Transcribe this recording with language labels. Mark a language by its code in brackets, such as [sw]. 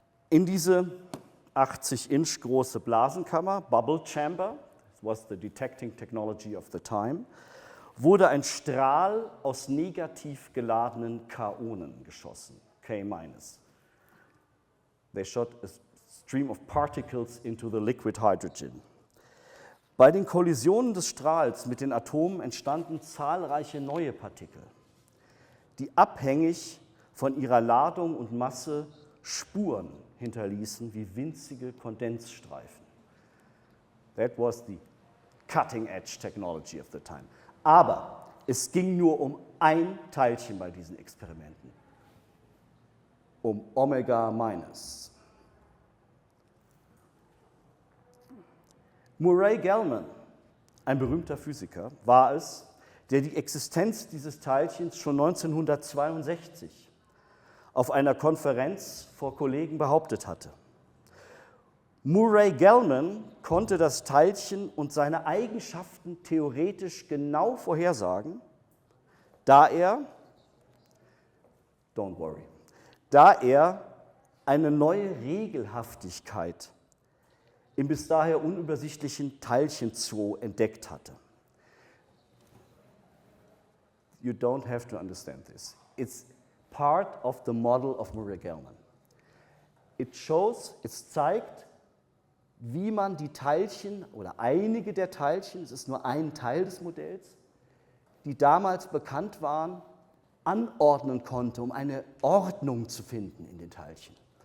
[de] In diese 80-Inch große Blasenkammer, Bubble Chamber, [en] this was the detecting technology of the time, [de] wurde ein Strahl aus negativ geladenen Kaonen geschossen, K-. [en] They shot a stream of particles into the liquid hydrogen. [de] Bei den Kollisionen des Strahls mit den Atomen entstanden zahlreiche neue Partikel, die abhängig von ihrer Ladung und Masse Spuren hinterließen wie winzige Kondensstreifen. [en] That was the cutting edge technology of the time. [de] Aber es ging nur um ein Teilchen bei diesen Experimenten, um Omega-. Murray Gell-Mann, ein berühmter Physiker, war es, der die Existenz dieses Teilchens schon 1962 auf einer Konferenz vor Kollegen behauptet hatte. Murray Gell-Mann konnte das Teilchen und seine Eigenschaften theoretisch genau vorhersagen, da er eine neue Regelhaftigkeit im bis daher unübersichtlichen Teilchenzoo entdeckt hatte. [en] You don't have to understand this. It's part of the model of Murray Gell-Mann. [de] Es zeigt, wie man die Teilchen oder einige der Teilchen, es ist nur ein Teil des Modells, die damals bekannt waren, anordnen konnte, um eine Ordnung zu finden in den Teilchen.